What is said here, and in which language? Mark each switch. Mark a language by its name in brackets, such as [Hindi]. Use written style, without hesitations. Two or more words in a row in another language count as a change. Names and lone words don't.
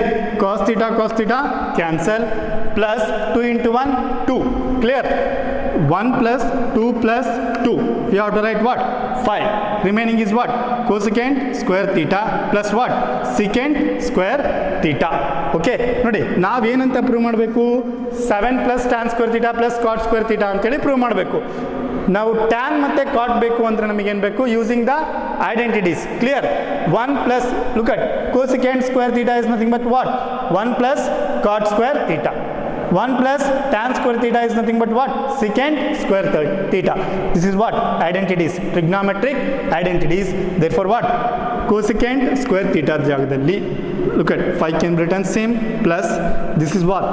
[English] Cos theta cancel plus 2 into 1 2. Clear? 1 plus 2 plus 2, we have to write what? 5. Remaining is what? Cosecant square theta plus what? Secant square theta. [Kannada] ಓಕೆ, ನೋಡಿ ನಾವೇನಂತ ಪ್ರೂವ್ ಮಾಡಬೇಕು? [English] 7 plus tan square theta plus cot square theta [Kannada] ಅಂತೇಳಿ ಪ್ರೂವ್ ಮಾಡಬೇಕು. ನಾವು tan ಮತ್ತು cot ಬೇಕು ಅಂದರೆ ನಮಗೇನು ಬೇಕು? [English] using the identities. Clear? 1 plus, look at cosecant square theta is nothing but what? 1 plus cot square theta. 1 plus tan square theta is nothing but what? Secant square theta. This is what? Identities, trigonometric identities. Therefore what? Cosecant square theta ಜಾಗದಲ್ಲಿ, look at 5 can be written same plus, this is what?